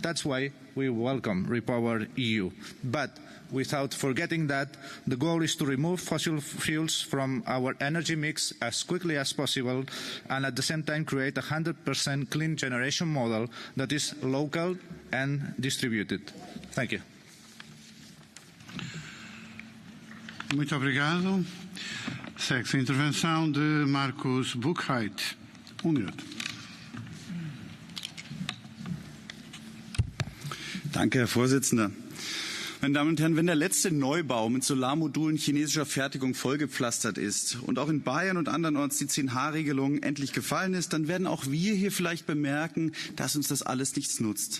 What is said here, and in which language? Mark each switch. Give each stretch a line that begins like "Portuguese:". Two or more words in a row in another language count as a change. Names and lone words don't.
English: That's why we welcome REPowerEU. But without forgetting that the goal is to remove fossil fuels from our energy mix as quickly as possible, and at the same time create a 100% clean generation model that is local and distributed. Thank you.
Portuguese: Muito obrigado. Segue-se a intervenção de Markus Buchheit. Minuto.
German: Danke, Herr Vorsitzender. Meine Damen und Herren, wenn der letzte Neubau mit Solarmodulen chinesischer Fertigung vollgepflastert ist und auch in Bayern und andernorts die 10H-Regelung endlich gefallen ist, dann werden auch wir hier vielleicht bemerken, dass uns das alles nichts nutzt.